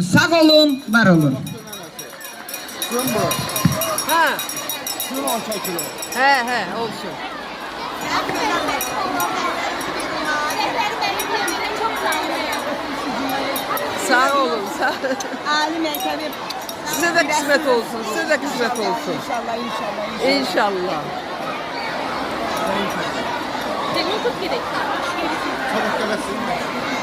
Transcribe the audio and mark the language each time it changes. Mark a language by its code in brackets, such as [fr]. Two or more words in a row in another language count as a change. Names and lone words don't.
[tr] Sağ olun, var olun. He, olsun. Sağ olun, sağ olun. [az] Ali məktəbi [tr] Size de kısmet olsun, size de kısmet olsun. İnşallah. İnşallah. Çabuk gelesin.